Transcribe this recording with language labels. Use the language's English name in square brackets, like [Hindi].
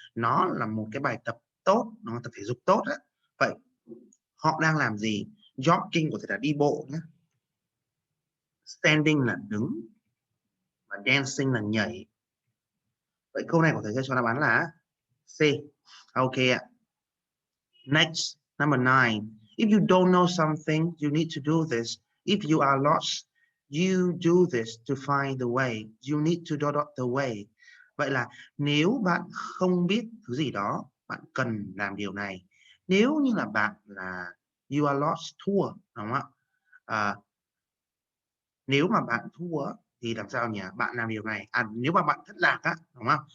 [Vietnamese] Nó là một cái bài tập tốt, nó tập thể dục tốt á. Vậy họ đang làm gì? Jogging có thể là đi bộ nhé. Standing là đứng và dancing là nhảy. Vậy câu này có thể cho đáp án là C. [English] Ok ạ. Next, number 9. If you don't know something, you need to do this. If you are lost, you do this to find the way. You need to dot the way. [Vietnamese] Vậy là nếu bạn không biết thứ gì đó, bạn cần làm điều này. Nếu như là bạn là [English] you are lost, [Vietnamese] thua, đúng không ạ? Nếu mà bạn thua thì làm sao nhỉ? Bạn làm điều này. Nếu mà bạn thất lạc á, đúng không?